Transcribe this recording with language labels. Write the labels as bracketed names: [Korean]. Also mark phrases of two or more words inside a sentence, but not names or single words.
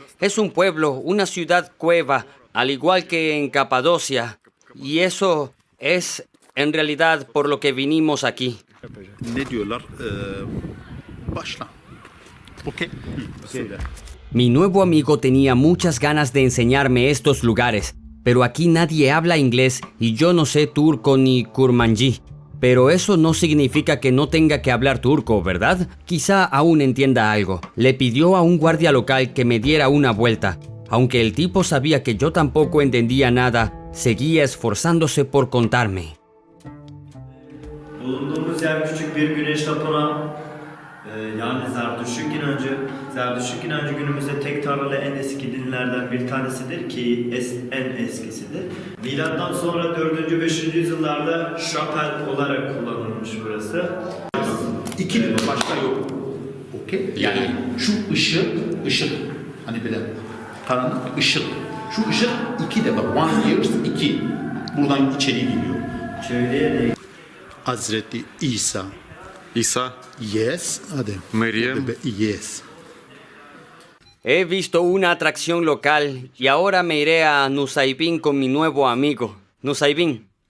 [Spanish] Es un pueblo, una ciudad cueva, al igual que en Capadocia. Y eso es en realidad por lo que vinimos aquí. [Turkish] Ne diyorlar? Başla. [English] Okay. [Spanish] Mi nuevo amigo tenía muchas ganas de enseñarme estos lugares, pero aquí nadie habla inglés y yo no sé turco ni kurmanji. Pero eso no significa que no tenga que hablar turco, ¿verdad? Quizá aún entienda algo. Le pidió a un guardia local que me diera una vuelta. Aunque el tipo sabía que yo tampoco entendía nada, seguía esforzándose por contarme. [Turkish] Bulunduğumuz yer küçük bir güneş tapınağı. Yani Zerdüştlük inancı günümüzde tek tanrılı en eski dinlerden bir tanesidir ki en eskisidir. Milattan sonra 4. 5. yüzyıllarda şapel olarak kullanılmış burası. İki başka yok. Okey? Yani şu ışık hani böyle karanlık ışık. Şu ışık iki de bak. [English] One years [Turkish] iki. Buradan içeri geliyor. Şöyle Hazreti İsa. İsa. [English] Yes. Hadi. [Turkish] Meryem. [English] Yes. [Spanish] He visto una atracción local y ahora me iré a Nusaybin con mi nuevo amigo. Nusaybin.